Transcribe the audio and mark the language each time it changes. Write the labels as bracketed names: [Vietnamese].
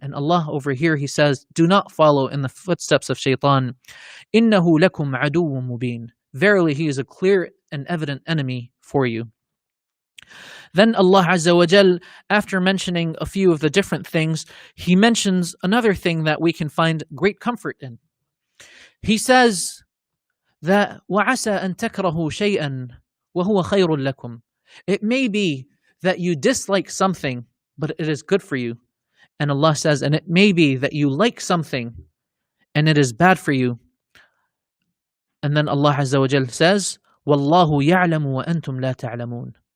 [English] And Allah over here, He says, do not follow in the footsteps of shaitan. [Arabic] إِنَّهُ لَكُمْ عَدُوٌّ مُبِينٌ. [English] Verily, he is a clear and evident enemy for you. Then Allah Azza wa Jal, after mentioning a few of the different things, He mentions another thing that we can find great comfort in. He says that [Arabic] وَعَسَى أَن تَكْرَهُوا شَيْئًا وَهُوَ خَيْرٌ لَكُمْ. [English] It may be that you dislike something, but it is good for you. And Allah says, and it may be that you like something, and it is bad for you. And then Allah Azza wa Jal says, [Arabic] وَاللَّهُ يَعْلَمُ وَأَنْتُمْ لَا تَعْلَمُونَ.